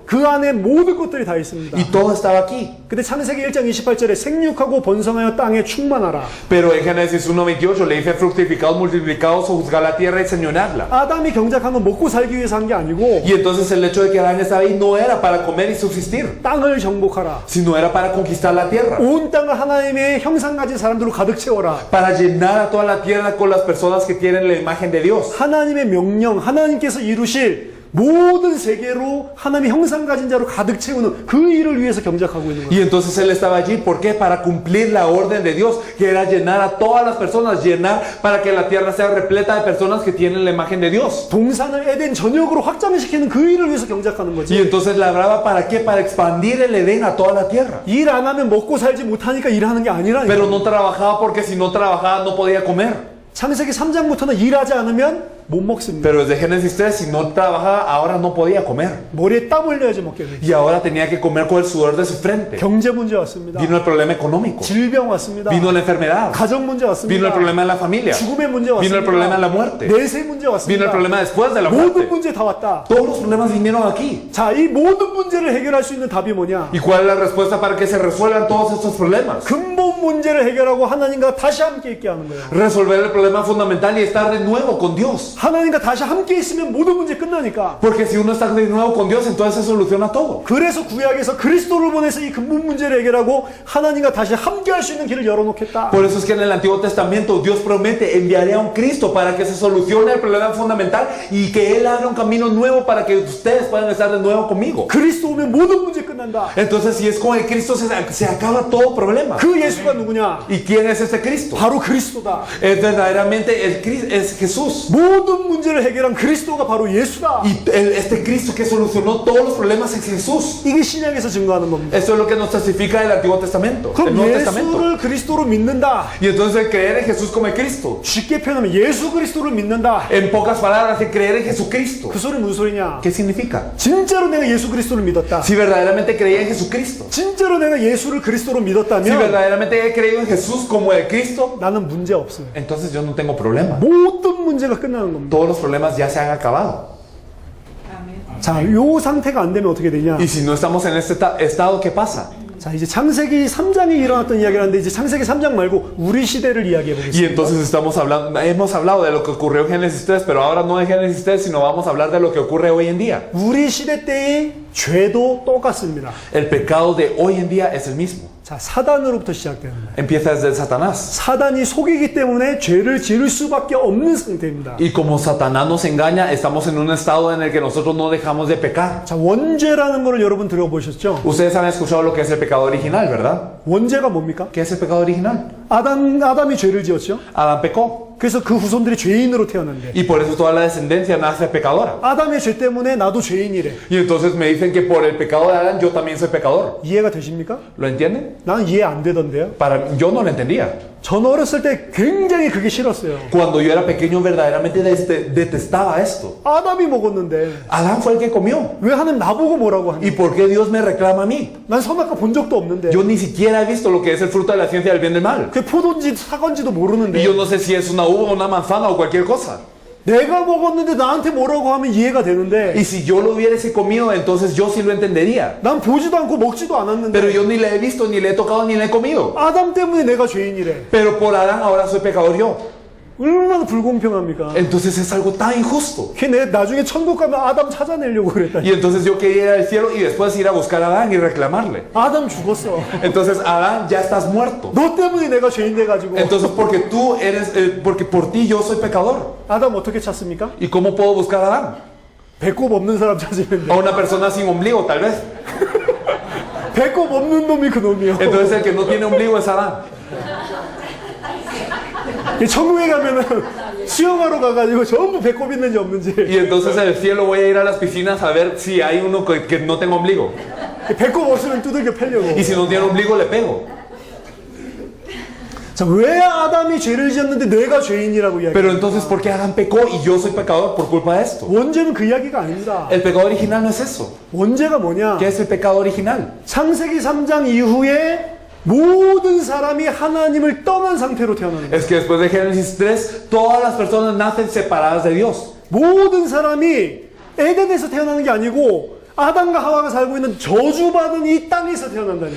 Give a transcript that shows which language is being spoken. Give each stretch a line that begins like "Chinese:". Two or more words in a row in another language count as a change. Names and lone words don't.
Korean: 그 안에 모든 것들이 다 있습니다.
Spanish: Y todo estaba aquí.
Korean: 근데 창세기 1장 28절에 생육하고 번성하여 땅에 충만하라.
Spanish: Pero en Génesis 1:28 le dice fructificados, multiplicados, sojuzgar la tierra y señorearla.
Korean: 아담이 경작한 건 먹고 살기 위해서 한 게 아니고
Spanish: Y entonces el hecho de que Adán estaba ahí no era para comer y subsistir,
Korean: 땅을 정복하라.
Spanish: sino era para conquistar la tierra.
Korean: 온 땅을 하나님의 형상 가진 사람들로 가득 채워라.
Spanish: Para llenar a toda la tierra con las personas que tienen la imagen de Dios.
Korean: 하나님의 명령, 하나님께서 이루실 모든 세계로 하나님의 형상 가진 자로 가득 채우는 그 일을 위해서 경작하고 있는 거예요.
Spanish: Y entonces él estaba allí, ¿por qué? Para cumplir la orden de Dios, que era llenar a todas las personas, llenar para que la tierra sea repleta de personas que tienen la imagen de Dios.
Korean: 동산을 에덴 전역으로 확장시키는 그 일을 위해서 경작하는
Spanish: Y
Korean: 거지.
Spanish: entonces labraba para qué? Para expandir el Edén a toda la tierra.
Korean: 일 안 하면 먹고 살지 못하니까 일하는 게 아니라니까.
Spanish: Pero no trabajaba porque si no trabajaba no podía comer.
Korean: 창세기 3장부터는 일하지 않으면 못 먹습니다.
Spanish: Pero desde Génesis 3, si no trabajaba, ahora no podía comer.
Korean: 머리에 땀 흘려야지 먹게 돼.
Spanish: Y ahora tenía que comer con el sudor de su frente.
Korean: 경제 문제 왔습니다.
Spanish: Vino el problema económico.
Korean: 질병 왔습니다.
Spanish: Vino la enfermedad.
Korean: 가정 문제 왔습니다.
Spanish: Vino el problema de la familia.
Korean: 죽음의 문제 왔습니다.
Spanish: Vino el problema de la muerte.
Korean: 내세 문제
Spanish: Vino
Korean: 왔습니다.
Spanish: el problema después de la
Korean: 모든
Spanish: muerte.
Korean: 문제 다 왔다.
Spanish: Todos los problemas vinieron aquí.
Korean: 자, 이 모든 문제를 해결할 수 있는 답이 뭐냐?
Spanish: ¿Y cuál es la respuesta para que se resuelvan todos estos problemas?
Korean: 근본 문제를 해결하고 하나님과 다시 함께 있게 하는 거예요.
Spanish: Resolver el problema fundamental y estar de nuevo con Dios.
Korean: 하나님과 다시 함께 있으면 모든 문제 끝나니까.
Spanish: Porque si uno está de nuevo con Dios, entonces se soluciona todo.
Korean: 그래서 구약에서 그리스도를 보내서 이 근본 문제를 해결하고 하나님과 다시 함께 할 수 있는 길을 열어놓겠다.
Spanish: Por eso es que en el Antiguo Testamento Dios promete enviaré a un Cristo para que se solucione el problema fundamental y que Él abra un camino nuevo para que ustedes puedan estar de nuevo conmigo.
Korean: 그리스도 오면 모든 문제 끝난다.
Spanish: Entonces, si es con el Cristo, se acaba todo problema.
Korean: 그 예수가 누구냐?
Spanish: ¿Y quién es este Cristo?
Korean: 바로 그리스도다.
Spanish: Es verdaderamente es Jesús.
Korean: 모든 문제를 해결한 그리스도가 바로 예수다.
Spanish: Y este Cristo que solucionó todos los problemas es Jesús.
Korean: 이게 신약에서 증거하는 겁니다.
Spanish: Esto es lo que nos testifica el Antiguo Testamento, el
Korean: 그럼
Spanish: Nuevo Testamento.
Korean: 예수를 그리스도로 믿는다.
Spanish: Y entonces el creer en Jesús como el Cristo.
Korean: 쉽게 표현하면 예수 그리스도를 믿는다.
Spanish: En pocas palabras, el creer en Jesucristo.
Korean: 그 소리 무슨 소리냐?
Spanish: ¿Qué significa?
Korean: 진짜로 내가 예수 그리스도를 믿었다.
Spanish: Si verdaderamente creía en Jesucristo.
Korean: 진짜로 내가 예수를 그리스도로
Spanish: Si
Korean: 믿었다면
Spanish: verdaderamente he creído en Jesús como el Cristo,
Korean: 나는 문제 없어요.
Spanish: entonces yo no tengo problema.
Korean: 모든 문제가 끝나는 겁니다.
Spanish: Todos los problemas ya se han acabado.
Korean: 자, 요 상태가 안 되면 어떻게 되냐?
Spanish: Y si no estamos en este estado, ¿qué pasa?
Korean: 자, 이제 창세기 3장에 일어났던 이야기를 하는데 이제 창세기 3장 말고 우리 시대를 이야기해
Spanish: Y
Korean: 보겠습니다.
Spanish: entonces hemos hablado de lo que ocurrió en Génesis 3, pero ahora no de Génesis 3, sino vamos a hablar de lo que ocurre hoy en día.
Korean: 우리 시대 때의 죄도 똑같습니다.
Spanish: El pecado de hoy en día es el mismo.
Korean: 자, 사단으로부터 시작되는 거예요.
Spanish: Empieza desde Satanás.
Korean: 사단이 속이기 때문에 죄를 지을 수밖에 없는 상태입니다.
Spanish: Y como Satanás nos engaña, estamos en un estado en el que nosotros no dejamos de pecar.
Korean: 자, 원죄라는 거를 여러분 들어보셨죠?
Spanish: Ustedes han escuchado lo que es el pecado original, ¿verdad?
Korean: 원죄가 뭡니까?
Spanish: ¿Qué es el pecado original?
Korean: 아담이 죄를 지었죠?
Spanish: Adán pecó.
Korean: 그래서 그 후손들이 죄인으로 태어난대.
Spanish: Y por eso toda la descendencia nace pecadora.
Korean: 아담의 죄 때문에 나도 죄인이래.
Spanish: Y entonces me dicen que por el pecado de Adán yo también soy pecador.
Korean: 이해가 되십니까?
Spanish: ¿Lo entienden?
Korean: 나는 이해 안 되던데요.
Spanish: Yo no lo entendía.
Korean: 전 어렸을 때 굉장히 그게 싫었어요.
Spanish: Cuando yo era pequeño verdaderamente detestaba esto.
Korean: 아담이 먹었는데
Spanish: Adán fue el que comió.
Korean: 왜 하나님 나보고 뭐라고 하니?
Spanish: ¿Y por qué Dios me reclama a mí?
Korean: 난 선악과 본 적도 없는데.
Spanish: Yo ni siquiera he visto lo que es el fruto de la ciencia del bien y del mal.
Korean: 그 포도인지 사과인지도
Spanish: Y
Korean: 모르는데
Spanish: yo no sé si es una uva, una manzana o cualquier cosa.
Korean: 내가 먹었는데 나한테 뭐라고 하면 이해가 되는데
Spanish: Y si yo lo hubiese comido, entonces yo sí lo entendería.
Korean: 난 보지도 않고 먹지도 않았는데
Spanish: Pero yo ni le he visto, ni le he tocado, ni le he comido.
Korean: 아담 때문에 내가 죄인이래.
Spanish: Pero por Adán ahora soy pecador yo.
Korean: 얼마나 불공평합니까?
Spanish: Entonces es algo tan injusto.
Korean: 걔 내 나중에 천국 가면 아담 찾아내려고 그랬다.
Spanish: Y entonces yo quería ir al cielo y después ir a buscar a Adán y reclamarle.
Korean: 아담 죽었어.
Spanish: Entonces, Adán, ya estás muerto.
Korean: 너 때문에 내가 죄인 돼가지고.
Spanish: Entonces, porque por ti yo soy pecador.
Korean: 아담 어떻게 찾습니까?
Spanish: ¿Y cómo puedo buscar a Adán?
Korean: 배꼽 없는 사람 찾으면
Spanish: A
Korean: 돼.
Spanish: una persona sin ombligo, tal vez.
Korean: 배꼽 없는 놈이 그 놈이요.
Spanish: Entonces, el que no tiene ombligo es Adán.
Korean: 천국에 가면은 수영하러 가가지고 전부 배꼽 있는지 없는지.
Spanish: Y entonces en el cielo voy a ir a las piscinas a ver si hay uno que no tenga ombligo.
Korean: 배꼽 없으면 두들겨 패려고.
Spanish: Y si no tiene ombligo, le pego.
Korean: 자, 왜 아담이 죄를 지었는데 내가 죄인이라고 이야기해?
Spanish: Pero entonces, ¿por qué Adán pecó y yo soy pecador por culpa de esto?
Korean: 원죄는 그 이야기가 아닙니다.
Spanish: El pecado original no es eso.
Korean: 원죄가 뭐냐?
Spanish: ¿Qué es el pecado original?
Korean: 창세기 3장 이후에 모든 사람이 하나님을 떠난 상태로 태어나는 거예요.
Spanish: Es que después de Génesis 3, todas las personas nacen separadas de Dios.
Korean: 모든 사람이 에덴에서 태어나는 게 아니고 아담과 하와가 살고 있는 저주받은 이 땅에서 태어난다니까.